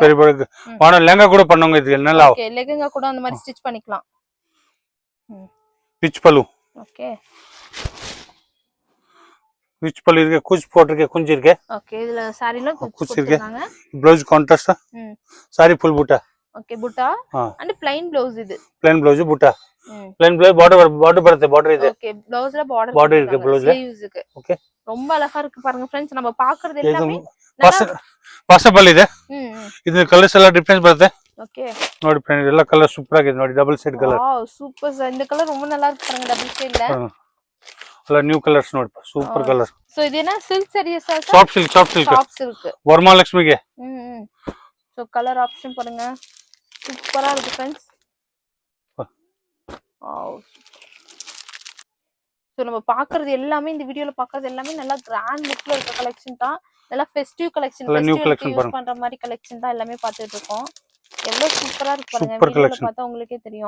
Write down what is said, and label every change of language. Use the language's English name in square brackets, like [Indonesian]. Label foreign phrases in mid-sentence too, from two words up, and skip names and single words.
[Tamil] பெரிய பார்டர் வான லெங்கா கூட பண்ணுங்க இது நல்லா ஓகே லெங்கா கூட அந்த மாதிரி ஸ்டிட்ச் பண்ணிக்கலாம் [English] rich pallu [Tamil] ஓகே ரிச் பல்லு இருக்கு குச் போட்டுருக்கு குஞ்சி இருக்கு ஓகே இதுல சாரில குச் இருக்கு ப்ளவுஸ் கான்ட்ராஸ்ட் சாரி ஃபுல் பூட்டா ஓகே பூட்டா [English] and plain blouse [Tamil] இது [English] plain blouse butta plain blouse border barutte border ide [Tamil] ஓகே ப்ளவுஸ்ல border இருக்கு ப்ளவுஸ்ல ஸ்லீவ்ஸ்க்கு ஓகே ரொம்ப அழகா இருக்கு பாருங்க फ्रेंड्स நம்ம பாக்குறது எல்லாமே [Kannada] ಪಾಸಬಲ್ ಇದೆ ಇದು ಕಲರ್ಸ್ ಎಲ್ಲ ಡಿಫರೆನ್ಸ್ ಬರುತ್ತೆ ಓಕೆ ನೋಡಿ ಫ್ರೆಂಡ್ ಎಲ್ಲ ಕಲರ್ ಸೂಪರ್ ಆಗಿದೆ ನೋಡಿ [English] double shade colour wow super sir [Tamil] இந்த ಕಲರ್ ரொம்ப நல்லா இருக்கு பாருங்க [English] double shadela [Kannada] ಎಲ್ಲ [English] new colours [Kannada] ನೋಡಿ [English] super colour [Kannada] ಸೋ ಇದೇನಾ [English] silk sarees sir soft silk [Kannada] ವರಮಹಾಲಕ್ಷ್ಮಿಗೆ [Tamil] சோ கலர் ஆப்ஷன் பாருங்க சூப்பரா இருக்கு फ्रेंड्स வாவ் சோ நம்ம பாக்குறது எல்லாமே இந்த வீடியோல பாக்குறது எல்லாமே நல்லா [English] grand lookla [Tamil] இருக்க கலெக்ஷன் தான் நல்லா [English] festive collection use [Tamil] பண்ற மாதிரி கலெக்ஷன் தான் எல்லாமே பார்த்துட்டு இருக்கோம் எவ்வளவு சூப்பரா இருக்கு பாருங்க வீடியோல பார்த்தா உங்களுக்கே தெரியும்